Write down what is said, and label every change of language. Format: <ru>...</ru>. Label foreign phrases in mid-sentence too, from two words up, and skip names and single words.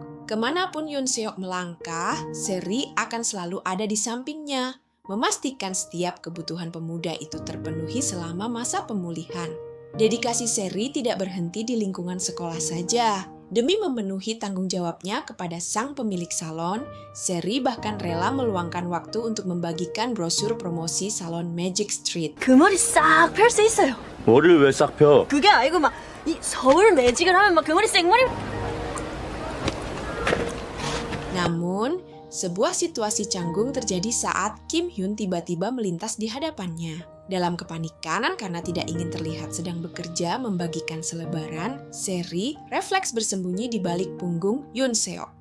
<id>Kemanapun Yoon Seok melangkah, Seri akan selalu ada di sampingnya, memastikan setiap kebutuhan pemuda itu terpenuhi selama masa pemulihan. Dedikasi Seri tidak berhenti di lingkungan sekolah saja. Demi memenuhi tanggung jawabnya kepada sang pemilik salon, Seri bahkan rela meluangkan waktu untuk membagikan brosur promosi salon Magic Street.</id> <ko>그 머리 싹 펼 수 있어요. 머리를 왜 싹 펴? 그게 아니고 막 이 서울 매직을 하면 막 그 머리 생머리.</ko> <id>Namun, sebuah situasi canggung terjadi saat Kim Hyun tiba-tiba melintas di hadapannya. Dalam kepanikan karena tidak ingin terlihat sedang bekerja membagikan selebaran, Seri refleks bersembunyi di balik punggung Yoon Seok.</id>